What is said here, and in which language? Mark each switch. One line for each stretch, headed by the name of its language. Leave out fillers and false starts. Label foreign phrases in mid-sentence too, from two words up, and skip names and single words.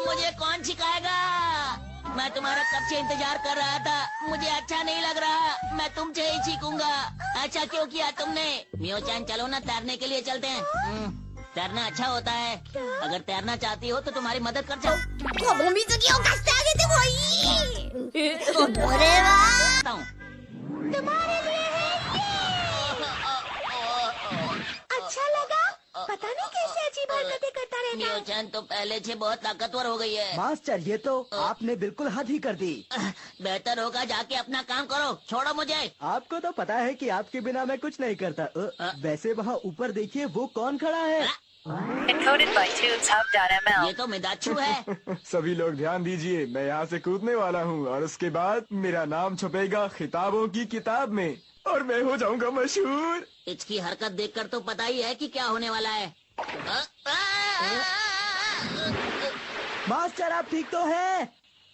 Hindi: मुझे कौन सिखाएगा? मैं तुम्हारा कब से इंतजार कर रहा था। मुझे अच्छा नहीं लग रहा। मैं तुमसे ही सीखूंगा। अच्छा क्यों किया तुमने? मियो-chan, चलो ना, तैरने के लिए चलते हैं। तैरना अच्छा होता है। अगर तैरना चाहती हो तो तुम्हारी मदद कर जाओ।
Japanese: この水着を貸してあげてもいい。俺は
Hindi: तुम्हारे लिए है। अच्छा लगा? पता नहीं कैसे अजीब हरकतें करता रहता है। मियो-chan तो पहले से बहुत ताकतवर हो गई है। मास्टर, ये तो आपने बिल्कुल हद ही कर दी। बेहतर होगा जाके अपना काम करो, छोड़ो मुझे। आपको तो पता है कि आपके बिना मैं कुछ नहीं करता। वैसे वहाँ ऊपर देखिए, वो कौन खड़ा है?
English: Encoded by TubeHub.ml.
Hindi: ये तो मिदाचू है। सभी लोग ध्यान दीजिए, मैं यहाँ से कूदने वाला हूँ और उसके बाद मेरा नाम छपेगा खिताबों की किताब में और मैं हो जाऊंगा मशहूर। इसकी हरकत देखकर तो पता ही है कि क्या होने वाला है। मास्टर, आप ठीक तो हैं?